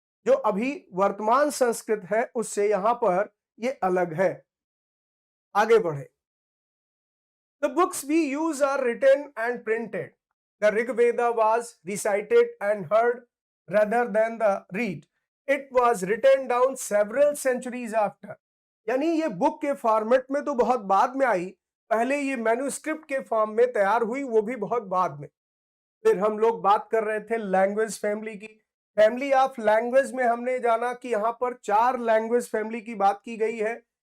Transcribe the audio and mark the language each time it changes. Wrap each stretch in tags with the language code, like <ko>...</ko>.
<hi>जो अभी वर्तमान संस्कृत है उससे यहां पर ये अलग है। आगे बढ़े।</hi> <en>The books we use are written and printed. The Rigveda was recited and heard rather than the read. It was written down several centuries after।</en> <hi>यानी ये बुक के फॉर्मेट में तो बहुत बाद में आई, पहले ये मैन्युस्क्रिप्ट के फॉर्म में तैयार हुई, वो भी बहुत बाद में। फिर हम लोग बात कर रहे थे लैंग्वेज फैमिली की। फैमिली ऑफ लैंग्वेज में हमने जाना कि यहाँ पर 4 लैंग्वेज फैमिली की बात की गई है।</hi>